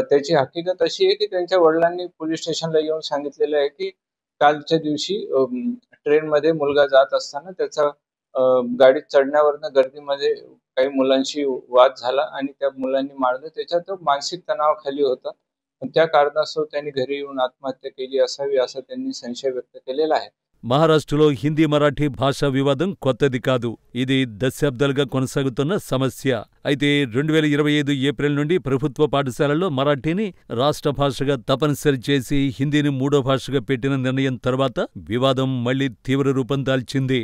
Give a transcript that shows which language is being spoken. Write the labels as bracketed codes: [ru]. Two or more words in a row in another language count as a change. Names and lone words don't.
[mr] त्याची हकीकत अशी आहे की त्यांच्या वडिलांनी पोलीस स्टेशनला येऊन सांगितलेलं आहे की कालच्या दिवशी ट्रेनमध्ये मुलगा जात असताना त्याचा गाडीत चढण्यावरनं गर्दीमध्ये काही मुलांशी वाद झाला आणि त्या मुलांनी मारलं. त्याच्यात तो मानसिक तणावाखाली होता. त्या कारणास्तव त्यांनी घरी येऊन आत्महत्या केली असावी असा त्यांनी संशय व्यक्त केलेला आहे. [te] మహారాష్ట్రలో హిందీ మరాఠీ భాషా వివాదం కొత్తది కాదు. ఇది దశాబ్దాలుగా కొనసాగుతున్న సమస్య. అయితే 2025 ఏప్రిల్ నుండి ప్రభుత్వ పాఠశాలల్లో మరాఠీని రాష్ట్ర భాషగా తప్పనిసరి చేసి హిందీని మూడో భాషగా పెట్టిన నిర్ణయం తర్వాత వివాదం మళ్లీ తీవ్ర రూపం దాల్చింది.